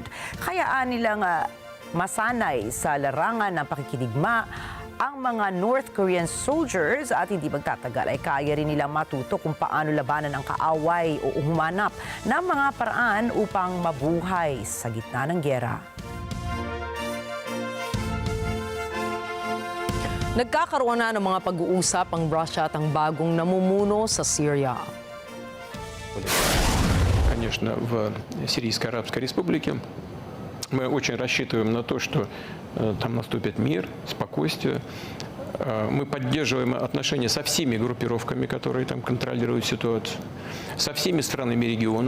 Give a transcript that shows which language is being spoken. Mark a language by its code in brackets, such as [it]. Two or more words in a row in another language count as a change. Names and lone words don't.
[tl] Kaya nilang masanay sa larangan ng pakikidigma ang mga [en] North Korean soldiers [tl] at hindi magtatagal ay kaya rin nilang matuto kung paano labanan ang kaaway o humanap ng mga paraan upang mabuhay sa gitna ng giyera. Nagkakaroon na ng mga pag-uusap ang Russia at ang bagong namumuno sa Syria. [ru] Конечно, в Сирийской Арабской Республике мы очень рассчитываем на то, что там наступит мир, спокойствие. Мы поддерживаем отношения со всеми группировками, которые там контролируют ситуацию, со всеми странами региона.